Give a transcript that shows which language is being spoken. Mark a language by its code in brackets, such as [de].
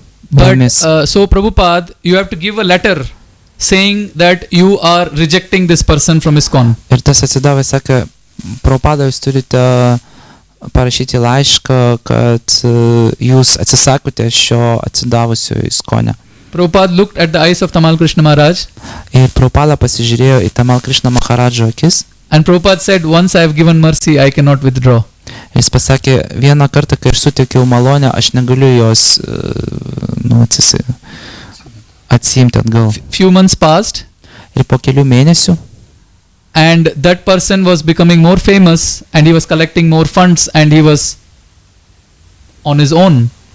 [en] But so Prabhupada, you have to give a letter saying that you are rejecting this person from ISKCON. [lt] Ir tas atsidavęs sakė, Prabhupada, jūs turite parašyti laišką, kad jūs atsisakote šio atsidavusio ISKCON'e. [en] Prabhupada looked at the eyes of Tamal Krishna Maharaj. [lt] Ir Prabhupada pasižiūrėjo į Tamal Krishna Maharadžo akis. [en] And Prabhupada said, once I have given mercy, I cannot withdraw. [lt] Jis pasakė, vieną kartą, kai aš suteikiau malonę, aš negaliu jos atsiimti atgal. [en] Few months passed. [lt] Ir po kelių mėnesių. [en] And that person was becoming more famous and he was collecting more funds and he was on his own.